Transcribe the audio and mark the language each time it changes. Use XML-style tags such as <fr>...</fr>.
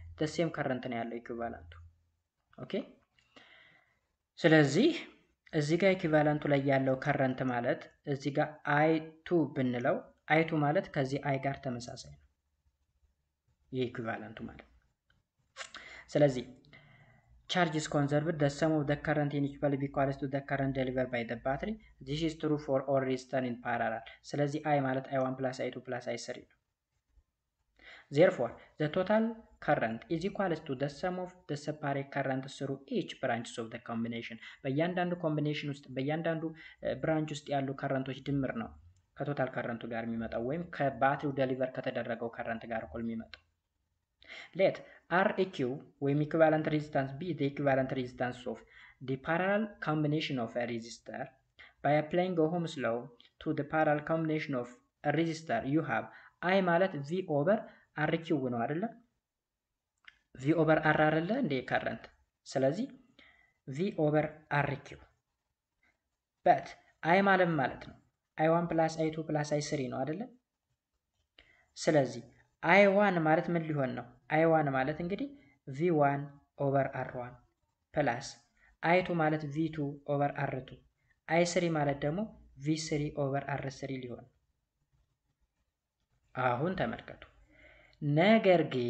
<am>ዘ ሴም ከረንት ነው ያለው ኢኩቫላንቱ። ኦኬ ስለዚህ እዚህ ጋር ኢኩቫላንቱ ላይ ያለው ከረንት ማለት እዚህ ጋር I2 ብንለው I2 ማለት ከዚህ I ጋር ተመሳሳይ ነው ይሄ ኢኩቫላንቱ ማለት። ስለዚህ</am> <en>charge is conserved, the sum of the current in each bulb equals to the current delivered by the battery. This is true for all resistors in parallel.</en> <am>ስለዚህ I ማለት I1 plus I2 plus I3 ነው።</am> <en>Therefore, the total current is equals to the sum of the separate current through each branches of the combination.</en> <am>በእያንዳንዱ ኮምቢኔሽን ውስጥ በእያንዳንዱ ብራንች ውስጥ ያሉ ከረንቶች ድምር ነው ከቶታል ከረንቱ ጋር የሚመጣው ወይም ከባትሪው ዴሊቨር ከተደረገው ከረንት ጋር እኩል የሚመጣው።</am> <en>Let Req ወይም equivalent resistance be the equivalent resistance of the parallel combination of a resistor. By applying Ohm's law to the parallel combination of a resistor, you have I</en> <am>ማለት V over Req ነው አይደለ? V over R አይደለ እንደ current። ስለዚህ V over Req but I ማለት ነው I1 plus I2 plus I3 ነው አይደለ? ስለዚህ I1 ማለት ምን ሊሆን ነው? I1 ማለት እንግዲህ V1 over R1 ፕላስ I2 ማለት V2 over R2 I3 ማለት ደግሞ V3 over R3 ሊሆን። አሁን ተመልከቱ። ነገር</am>